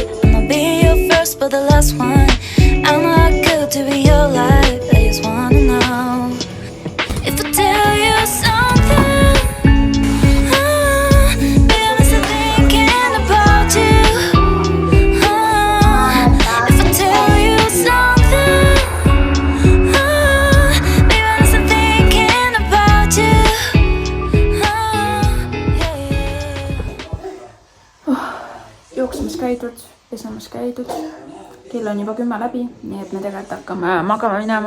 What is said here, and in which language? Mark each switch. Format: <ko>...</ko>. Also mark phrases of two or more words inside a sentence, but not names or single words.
<en>I'm not being your first, but the last one. I'm not good to be your life, I just wanna know. If I tell you something, baby, I'm still thinking about you. If I tell you something,</en> <et>jooksmas käidud, pesemas käidud. Kell on juba 10 läbi, nii et me tegelikult hakkame magama minema.</et>